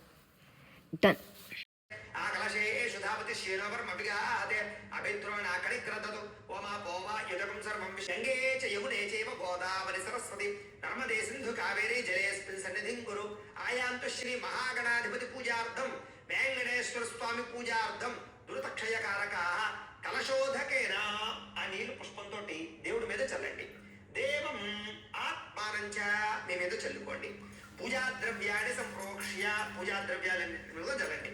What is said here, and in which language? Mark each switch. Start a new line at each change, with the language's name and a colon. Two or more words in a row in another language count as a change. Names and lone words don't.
English: ಡನ್.
Sanskrit: ಯಮುನೆ ಚೈವ ಗೋದಾವರಿ ಸರಸ್ವತಿ ನರ್ಮದೇ ಸಿಂಧು ಕಾವೇರಿ ಜಲೇಸ್ಮಿನ್ ಸನ್ನಿಧಿಂ ಕುರು ಆಯಾಂತು ಶ್ರೀ ಮಹಾಗಣಾಧಿಪತಿ పూజార్థం వెంకటేశ్వర స్వామి పూజార్థం దురితక్షయకారక కలశోధకేన
Telugu: ఆ నీళ్లు పుష్పంతో దేవుడి మీద చల్లండి.
Sanskrit: దేవం ఆత్మానంచ
Telugu: మీ మీద చల్లుకోండి. పూజా ద్రవ్యాన్ని సంప్రోక్ష్య పూజా ద్రవ్యాలన్నింటి మీద చల్లండి.